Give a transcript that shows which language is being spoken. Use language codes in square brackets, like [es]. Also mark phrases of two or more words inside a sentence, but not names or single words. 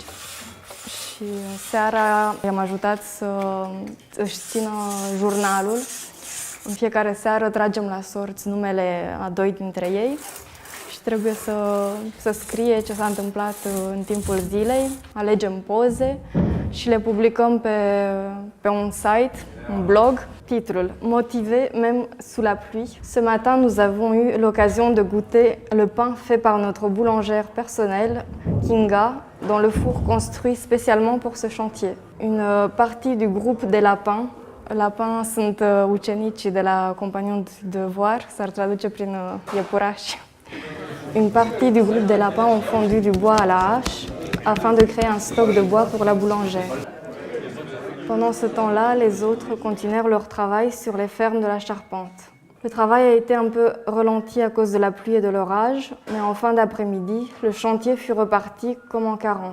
[ro] Și seara i-am ajutat să își țină jurnalul. În fiecare seară tragem la sorți numele a 2 dintre ei și trebuie să scrie ce s-a întâmplat în timpul zilei, alegem poze și le publicăm pe un site, un blog. [fr] Titrul Motivé même sous la pluie. Ce matin, nous avons eu l'occasion de goûter le pain fait par notre boulangère personnelle, Kinga, dans le four construit spécialement pour ce chantier. Une partie du groupe des lapins. [ro] Lapins sunt ucenicii de la Compagnons du Devoir, s-ar traduce prin iepurași. [fr] Une partie du groupe des lapins ont fondu du bois à la hache afin de créer un stock de bois pour la boulangère. Pendant ce temps-là, les autres continuèrent leur travail sur les fermes de la charpente. Le travail a été un peu ralenti à cause de la pluie et de l'orage, mais en fin d'après-midi, le chantier fut reparti comme en 40.